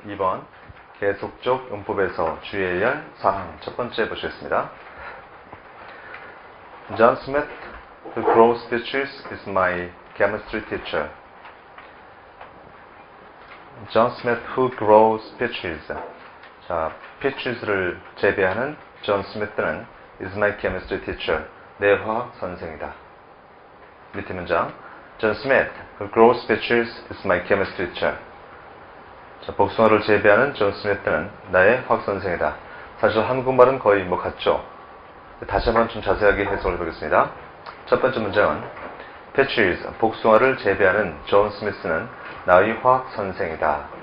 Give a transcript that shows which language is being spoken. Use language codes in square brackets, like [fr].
[ko] 2번 계속적 문법에서 주의해야 할 사항 첫 번째 보시겠습니다. [en] John Smith, who grows peaches, is my chemistry teacher. John Smith, who grows peaches. [ko] 자, peaches를 재배하는 [en] John Smith는 is my chemistry teacher. [ko] 내 화학 선생이다. 밑에 문장. [en] John Smith, who grows peaches, is my chemistry teacher. [ko] 자, 복숭아를 재배하는 존 스미스는 나의 화학 선생이다. 사실 한국말은 거의 같죠. 다시 한번 좀 자세하게 해석을 해보겠습니다. 첫 번째 문장은 peaches, 복숭아를 재배하는 존 스미스는 나의 화학 선생이다.